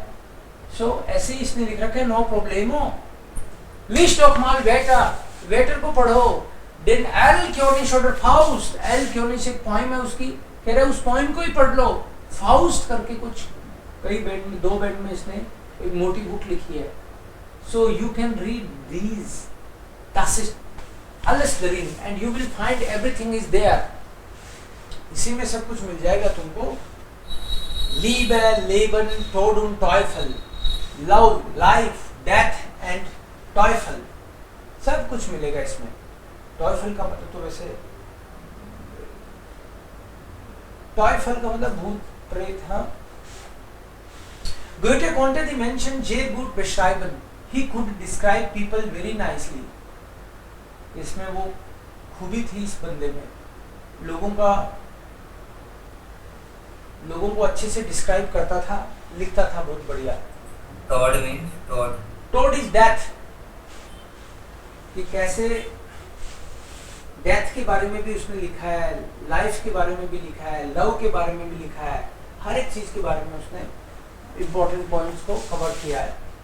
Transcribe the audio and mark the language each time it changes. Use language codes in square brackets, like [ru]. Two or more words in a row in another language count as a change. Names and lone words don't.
[hi] सो ऐसे ही इसने लिख रखा है, नो प्रॉब्लेमो। लिस्ट ऑफ माल वेटर, वेटर को पढ़ो। देन एल्क्योनिश और फाउस्ट, एल्क्योनिश एक पोएम है उसकी, कह रहे उस पोएम को ही पढ़ लो। फाउस्ट करके कुछ कई बेड में, 2 बेड में इसने एक मोटी बुक लिखी है। [en] So you can read these, [de] das ist alles darin [en] and you will find everything is there, [hi] इसी में सब कुछ मिल जाएगा तुमको। [de] Liebe, Leben, Tod und Teufel, [en] Love, Life, Death and Teufel, [hi] सब कुछ मिलेगा इसमें। Teufel का मतलब तो वैसे, Teufel का मतलब भूत प्रेत, हाँ। [de] Goethe konnte die Menschen sehr gut beschreiben, [en] he could describe people very nicely, [hi] इसमें वो खूबी थी इस बंदे में, लोगों को अच्छे से डिस्क्राइब करता था, लिखता था बहुत बढ़िया। [en] Tod mean Tod, Tod is death, [hi] कि कैसे डेथ के बारे में भी उसने लिखा है, लाइफ के बारे में भी लिखा है, लव के बारे में भी लिखा है, हर एक चीज के बारे में उसने [en] important points [hi] को कवर किया है।